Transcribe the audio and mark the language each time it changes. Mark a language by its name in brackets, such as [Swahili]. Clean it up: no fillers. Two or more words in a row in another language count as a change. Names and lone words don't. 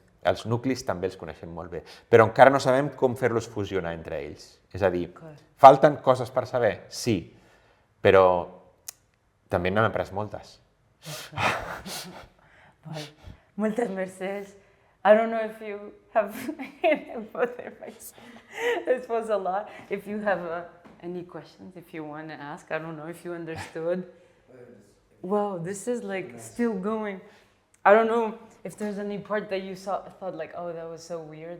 [Catalan] Els nuclis també els coneixem molt bé, però encara no sabem com fer-los fusionar entre ells. És a dir, falten coses per saber? Sí, però també n'hem après moltes. Moltes mercès. [English] I don't know if you have this was a lot. If you have any questions, if you want to ask, I don't know if you understood. Wow, this is like still going. I don't know if there's any part that you thought like, oh, that was so weird.